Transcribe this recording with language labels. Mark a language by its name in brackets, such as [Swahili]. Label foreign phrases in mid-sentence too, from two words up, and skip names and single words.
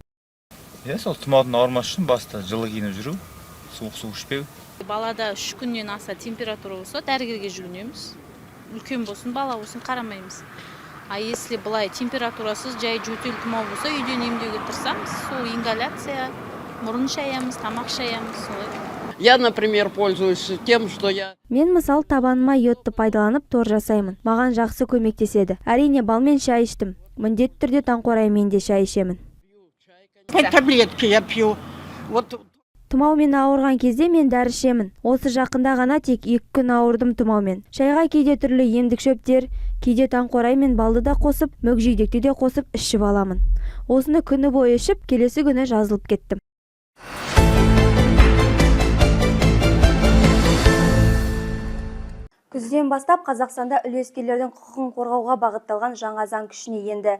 [Kazakh] Сол тұмаудың ауырмас үшін баста жылы киініп жүру, суық су ішпеу. Балада 3 күннен аса температура болса, дәрігерге жүгінеміз. Үлкен болсын, бала болсын, қарамаймыз. [Russian] А если [Kazakh] былай температурасыз, жай жөтел тұмау болса, үйден емдеуге тырысамыз. Сол ингаляция, мұрын шаямыз, тамақ шаямыз, солай. [Russian] Я, например, пользуюсь тем, что я... [Kazakh] Мен мысал табаныма йодты пайдаланып тор жасаймын. Маған жақсы көмектеседі. Әрине балмен шай іштім. Міндетті түрде таңқураймен де шай ішемін. [Russian] Таблетки я пью. Вот... [Kazakh] Тұмаумен ауырған кезде мен дәрі ішемін. Осы жақында ғана тек 2 күн ауырдым тұмаумен. Шайға кейде түрлі емдік шөптер, кейде таңқурай мен балды да қосып, мүкжидекті де қосып ішіп аламын. Осыны күні бойы ішіп, келесі күні жазылып кеттім. Күзден бастап Қазақстанда үлескерлердің құқығын қорғауға бағытталған жаңа заң күшіне енді.